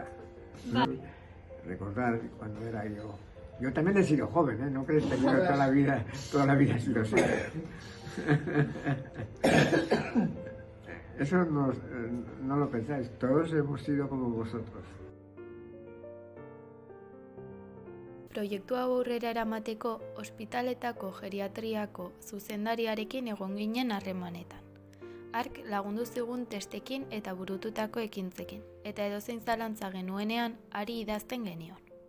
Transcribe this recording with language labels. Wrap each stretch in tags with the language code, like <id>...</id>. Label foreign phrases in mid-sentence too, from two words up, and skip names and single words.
<es>Recordar que cuando era yo también he sido joven, ¿eh? No crees que yo toda la vida he sido así. Eso no lo pensáis, todos hemos sido como vosotros.</es> <eu>Proiektu hau aurrera eramateko ospitaletako geriatriako zuzendariarekin egon ginen harremanetan. Hark lagundu zigun testekin eta burututako ekintzekin, eta edozein zalantza genuenean hari idazten genion.</eu>